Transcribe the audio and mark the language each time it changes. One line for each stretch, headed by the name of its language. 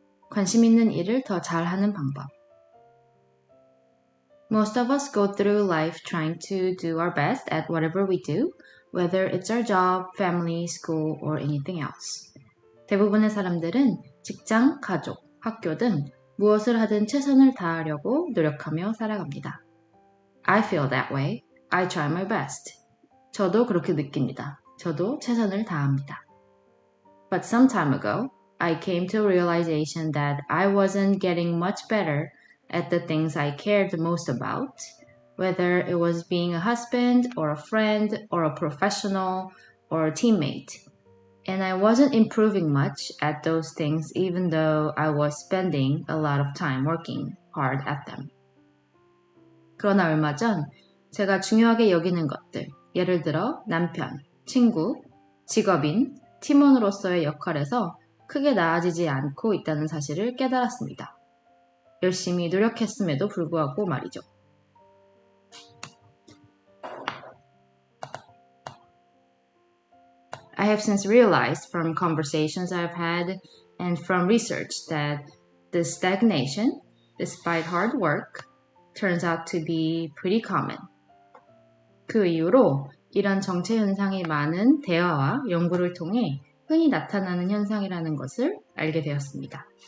Korean: 관심 있는 일을 더 잘하는 방법.
English: Most of us go through life trying to do our best at whatever we do, whether it's our job, family, school, or anything else.
Korean: 대부분의 사람들은 직장, 가족, 학교 등 무엇을 하든 최선을 다하려고 노력하며 살아갑니다.
English: I feel that way. I try my best.
Korean: 저도 그렇게 느낍니다. 저도 최선을 다합니다.
English: But some time ago, I came to a realization that I wasn't getting much better at the things I cared most about, whether it was being a husband or a friend or a professional or a teammate. And I wasn't improving much at those things even though I was spending a lot of time working hard at them.
Korean: 그러나 얼마 전 제가 중요하게 여기는 것들, 예를 들어 남편, 친구, 직업인, 팀원으로서의 역할에서 크게 나아지지 않고 있다는 사실을 깨달았습니다. 열심히 노력했음에도 불구하고 말이죠.
English: I have since realized from conversations I've had and from research that the stagnation, despite hard work, turns out to be pretty common.
Korean: 그 이후로 이런 정체 현상이 많은 대화와 연구를 통해 흔히 나타나는 현상이라는 것을 알게 되었습니다.